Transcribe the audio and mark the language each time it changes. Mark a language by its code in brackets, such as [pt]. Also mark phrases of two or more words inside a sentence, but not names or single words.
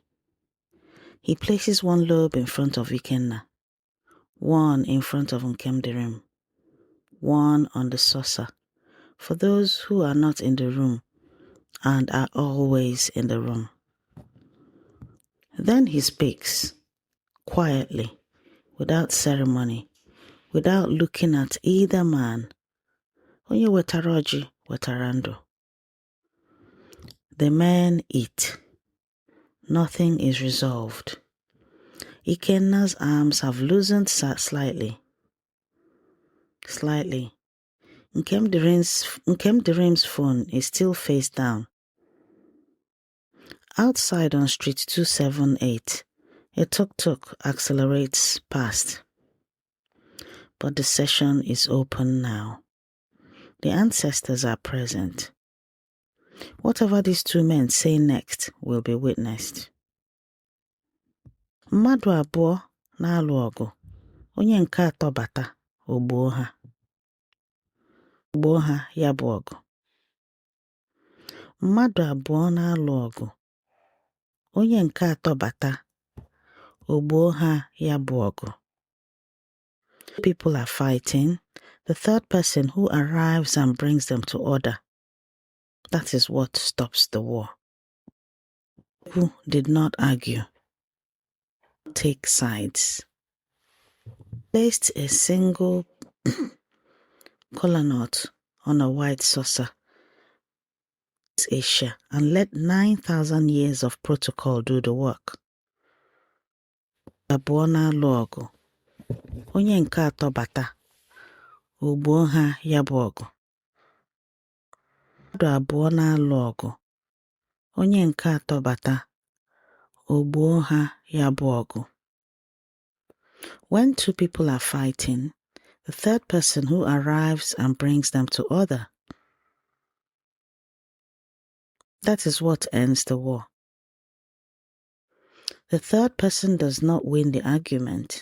[en] He places one lobe in front of Ikenna, one in front of Nkemdirim, one on the saucer, for those who are not in the room and are always in the room. Then he speaks, quietly, without ceremony, without looking at either man. [ig] Onye wetara ọjị wetara ndụ. [en] The men eat. Nothing is resolved. Ikenna's arms have loosened slightly. Nkemdirim's phone is still face down. Outside on Street 278, a tuk-tuk accelerates past. But the session is open now. The ancestors are present. Whatever these 2 men say next will be witnessed. [ig] Mmadụ abụọ na-alụ ọgụ. Onye nke atọ bata, ogbuo ha. Ogbuo ha ya bụ ọgụ. Mmadụ abụọ na-alụ ọgụ. Onye nke atọ bata, ogbuo ha ya bụ ọgụ. [en] People are fighting. The third person who arrives and brings them to order. That is what stops the war. Who did not argue. Take sides. Placed a single Kola nut on a white saucer. Asia and let 9,000 years of protocol do the work. [ig] Abụọ na-alụ ọgụ. Onye nke atọ bata, ogbuo ha ya bụ ọgụ. Mmadụ abụọ na-alụ ọgụ. Onye nke atọ bata, ogbuo ha ya bụ ọgụ. [en] When 2 people are fighting, the third person who arrives and brings them to order. That is what ends the war. The third person does not win the argument.